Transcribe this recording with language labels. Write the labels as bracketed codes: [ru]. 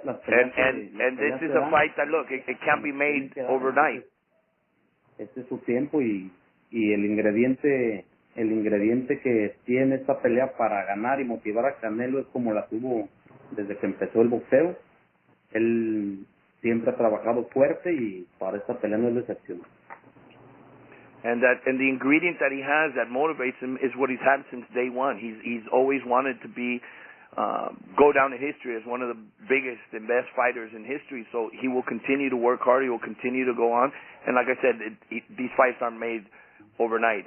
[en] and this is a fight that, look, it can't be made overnight. [es] Este es su tiempo y el ingrediente que tiene esta pelea para ganar y motivar a Canelo es como la tuvo desde que empezó el boxeo. Él siempre ha trabajado fuerte y para esta pelea no es la excepción. [en] And the ingredient that he has that motivates him is what he's had since day one. He's always wanted to be go down in history as one of the biggest and best fighters in history. So he will continue to work hard. He will continue to go on. And like I said, these fights aren't made overnight.